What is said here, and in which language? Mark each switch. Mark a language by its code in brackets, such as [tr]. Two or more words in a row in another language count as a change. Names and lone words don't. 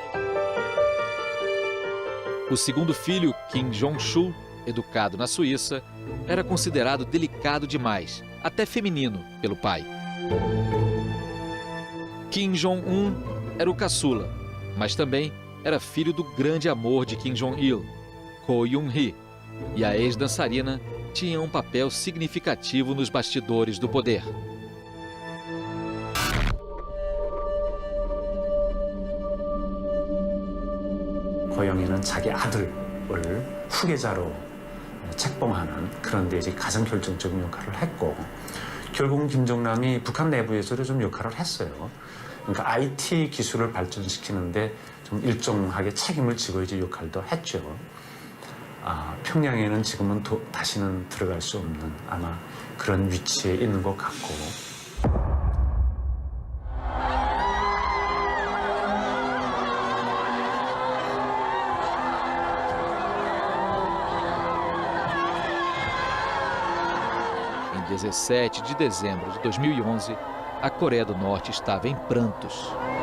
[pt] O segundo filho, Kim Jong-chul, educado na Suíça, era considerado delicado demais, até feminino, pelo pai. Kim Jong-un era o caçula, mas também era filho do grande amor de Kim Jong-il, Ko Yoon-hee, e a ex-dançarina tinha um papel significativo nos bastidores do poder. [ko] 고영이는 자기 아들을 후계자로 책봉하는 그런 데 이제 가장 결정적인 역할을 했고, 결국은 김정남이 북한 내부에서도 좀 역할을 했어요. 그러니까 IT 기술을 발전시키는데 좀 일정하게 책임을 지고 이제 역할도 했죠. 평양에는 지금은 다시는 들어갈 수 없는 아마 그런 위치에 있는 것 같고. [pt] Em 17 de dezembro de 2011, a Coreia do Norte estava em prantos.